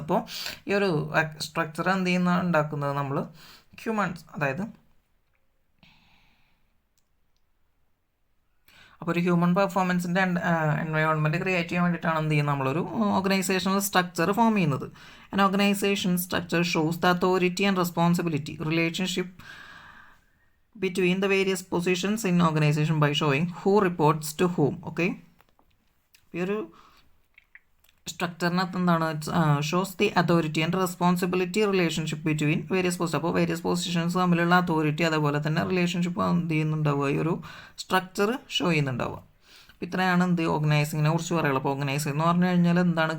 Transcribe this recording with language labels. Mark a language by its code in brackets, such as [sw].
[ml] അപ്പോൾ ഈ ഒരു സ്ട്രക്ചർ എന്ത് ചെയ്യുന്ന ഉണ്ടാക്കുന്നത് നമ്മൾ ഹ്യൂമൻസ്, അതായത് അപ്പോൾ ഒരു ഹ്യൂമൻ പെർഫോമൻസിൻ്റെ എൻവയോൺമെൻറ്റ് ക്രിയേറ്റ് ചെയ്യാൻ വേണ്ടിയിട്ടാണ് എന്ത് ചെയ്യുന്നത് നമ്മളൊരു ഓർഗനൈസേഷണൽ സ്ട്രക്ചർ ഫോം ചെയ്യുന്നത്. [en] An organization structure shows the authority and responsibility relationship between the various positions in organization by showing who reports to whom. [ml] Okay, ഈ ഒരു സ്ട്രക്ചറിനകത്ത് എന്താണ്? [en] Shows the authority and responsibility relationship between various position. [ml] അപ്പോൾ various positions തമ്മിലുള്ള authority, അതേപോലെ തന്നെ relationship എന്ത് ചെയ്യുന്നുണ്ടാവുക, ഈ ഒരു സ്ട്രക്ചർ ഷോ ചെയ്യുന്നുണ്ടാവുക. അപ്പോൾ ഇത്രയാണ് എന്ത് ഓർഗനൈസിങ്ങിനെ കുറിച്ച് പറയുള്ളത്. അപ്പോൾ ഓർഗനൈസിംഗ് എന്ന് പറഞ്ഞു കഴിഞ്ഞാൽ എന്താണ്?